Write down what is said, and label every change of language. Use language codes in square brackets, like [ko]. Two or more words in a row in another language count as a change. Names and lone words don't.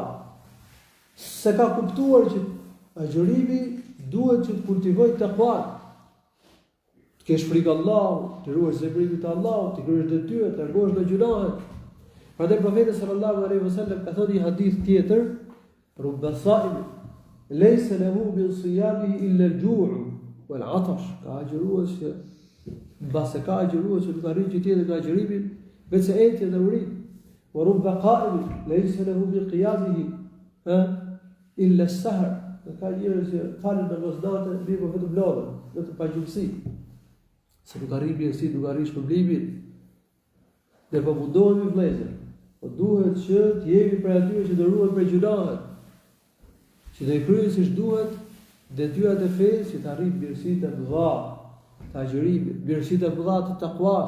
[sq] Se ka kuptuar që agjërimi duhet që të kultivoj takwa. Të kesh frikë Allahut, të ruash zemrimin te Allahu, të kryesh detyrat, të largohesh nga gjunahet. Prandaj profeti [ar] صلى الله عليه وسلم [sq] ka thënë një hadith tjetër, [ar] رب صائم ليس له من صيامه إلا الجوع والعطش. [sq] Ka agjërues që mbase ka agjërues që nuk arrin që tjetër nga agjërimi, vetë etje dhe urin. [ar] ورب قائم ليس له بقيامه إلا السهر. [sq] Ka njerëz që falën namazate, mirë vetëm lodhën, vetëm pa gjumësi. Se nuk arrin mirësi, nuk arrin shpërblimin. Dhe po mundohemi vëllezër. Po duhet që të jemi për atyre që do ruhen prej gjunahet. Që do i kryejnë siç duhet detyrat e fesë, që të arrijnë mirësitë e mëdha të agjërimit, mirësitë e mëdha të takuas.